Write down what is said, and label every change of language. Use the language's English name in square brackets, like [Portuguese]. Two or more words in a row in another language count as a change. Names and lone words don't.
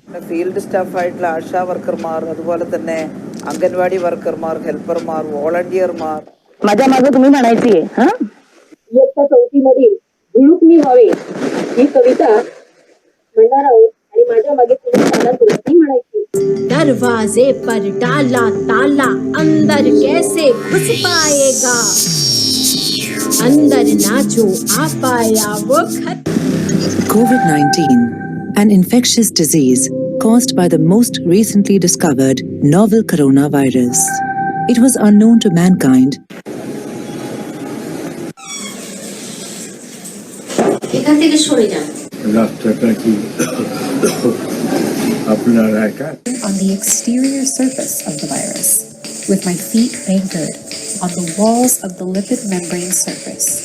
[Malayalam] ഫീൽഡ് സ്റ്റാഫായിട്ടുള്ള ആശാ വർക്കർമാർ, അതുപോലെ തന്നെ അംഗൻവാടി വർക്കർമാർ, ഹെൽപ്പർമാർ, വോളണ്ടിയർമാർ. [Marathi] माझ्या मागे तुम्ही म्हणायची हा इयत्ता 4थी मधील गुळुकणी व्हावे ही कविता म्हणणार आहोत आणि माझ्या मागे तुम्ही तालासुराती म्हणायची. [Hindi] दरवाजे पर डाला ताला अंदर कैसे घुस पाएगा, अंदर ना जो आ पाया वो [English] COVID-19, an infectious disease caused by the most recently discovered novel coronavirus. It was unknown to mankind. On the exterior surface of the virus, with my feet anchored on the walls of the lipid membrane surface.